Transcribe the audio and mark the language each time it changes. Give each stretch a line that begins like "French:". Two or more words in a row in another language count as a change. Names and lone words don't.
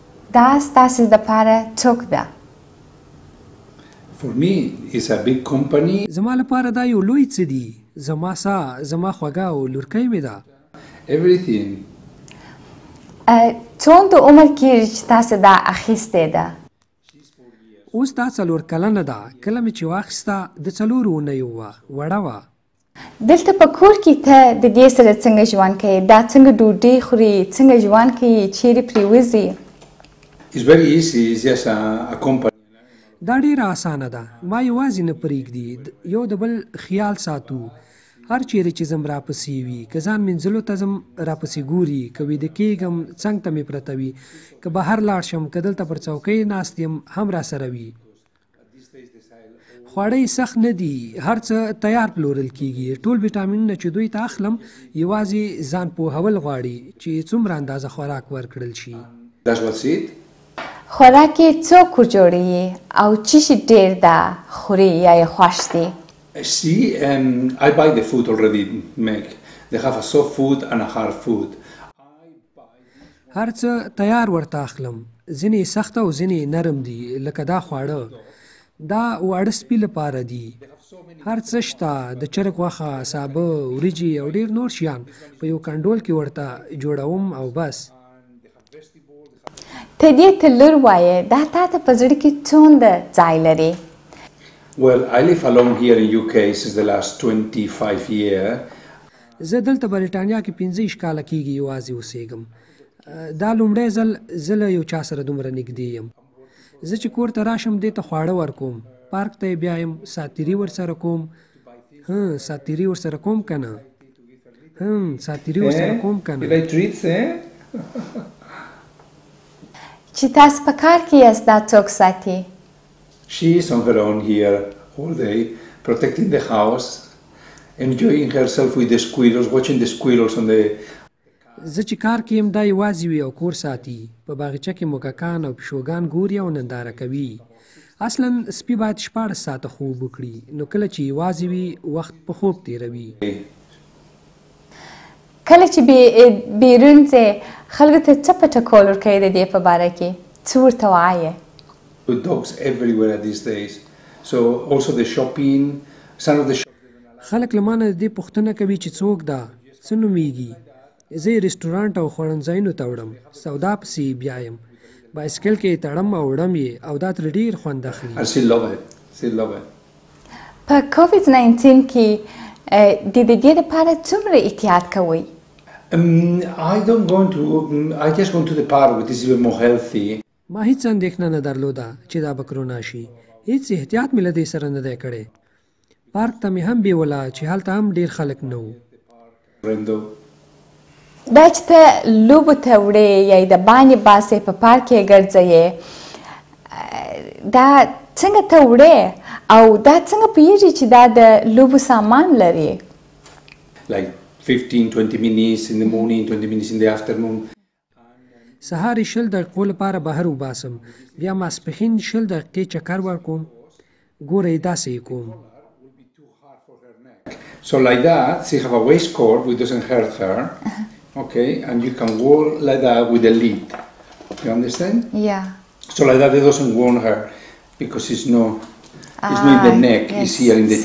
Pashto: دا ستاسې دپاره څوک ده؟
English: For me, it's a big company.
Pashto: زما لپاره دا یو لوی څه دي. زما سا، زما خوږه او لورکۍ مې ده.
English: Everything.
Pashto: څومره عمر کېږي چې تاسې دا اخیستې ده؟ اوس دا 4 کلنه ده. کله مې چې واخیسته د 4 اونیو وه، وړه وه. دلته په کور کې ته د دې سره څنګه ژوند کوې؟ دا څنګه ډوډۍ خوري؟ څنګه ژوند کوي؟ چیرې پرې وځي؟
English: It's very easy. It's just a company.
Pashto: دا ډیره اسانه ده. ما یوازې نه پرېږدي، یو د بل خیال ساتو. هر چیرې چې ځم راپسې وي، که ځان مینځلو ته ځم راپسې ګوري، که ویده کېږم څنګ ته مې پرته وي، که بهر لاړ شم، که دلته پر څوکۍ ناست یم هم راسره وي. خواړه یې سخت نه دي، هر څه تیار پلورل کېږي. ټول ویټامینونه چې دوی ته اخلم یوازې ځان پوهول غواړي چې څومره اندازه خوراک ورکړل شي.
English: That's what's it.
Pashto: خوراک یې څوک جوړوي او څه شي ډېر ده خوري یا یې خوښ دي؟
English: See, I buy the food already made. They have a soft food and a hard food.
Pashto: هر څه تیار ورته اخلم. ځینې سخت او ځینې نرم دي، لکه دا خواړه. دا واړه سپي لپاره دي. هر څه شته، د چرګ غوښه، سابه، وریجې او ډېر نور شیان په یو کنډول کې ورته جوړوم او بس. ته دې ته لور وایې، دا تا ته په زړه کې څومره ځای لري؟
English: Well, I live alone here in UK since the last 25 years.
Pashto: زه دلته بریټانیا کې 15 کاله کېږي یوازې اوسېږم. دا لومړی ځل زه له یو چا سره دومره نږدې یم. زه چې کور ته راشم دې ته خواړه ورکوم، پارک ته یې بیایم، ساتیري ورسره کوم. ساتیري ورسره کوم که نه؟ ساتیري ورسره کوم که نه؟
English: You like treats, eh?
Pashto: چې تاسو په کار کې یاست دا څوک ساتي؟
English: She is on her own here all day, protecting the house, enjoying herself with the squirrels, watching the squirrels on the...
Pashto: زه چې کار کې یم دا یوازې وي او کور ساتي. په باغچه کې موږکان او پیشوګان ګوري او ننداره کوي. اصلا سپي باید 14 ساعته خوب وکړي، نو کله چې یوازې وي وخت په خوب تیروي. کله چې بیرون ځې خلکو ته څه په ټکول ورکوې د دې په باره کې؟ څه ورته وایې؟
English: With dogs everywhere these days. So also the shopping, some of the
Pashto: خلک له مانه د دې پوښتنه کوي چې څوک ده، څه نومیږي. زه یې رسټورانټ او خوړنځایونو ته وړم، سودا پسې یې بیایم، بایسکل کې یې تړم او وړم یې او دا ترې ډېر خوند اخلي.
English: And she love it. She love it.
Pashto: په COVID-19 کې د دې لپاره څومره احتیاط کوئ؟
English: I just go to the park, which is even more healthy.
Pashto: ما هیڅ اندېښنه نه درلوده چې دا به کرونا شي. هیڅ احتیاط مې له دې سره نه دی کړی. پارک ته مې هم بیوله چې هلته هم ډېر خلک نه وو. دا چې ته لوبو ته وړې یا د باندې باسې په پارک کې ګرځئ، دا څنګه ته وړې او دا څنګه پوهېږې چې دا د لوبو سامان لري؟
English: Like 15-20 minutes in the morning, 20 minutes in the afternoon.
Pashto: سهار 20 دقیقو لپاره بهر وباسم، بیا ماسپښین 20 دقیقې چکر ورکوم. ګوره داسې یې کوم.
English: So like that, she have a waistcoat which doesn't hurt her, okay, and you can wear like that with a lid. You understand? Yeah. So like that, it doesn't warm her because it's not in the neck, yes. it's here in the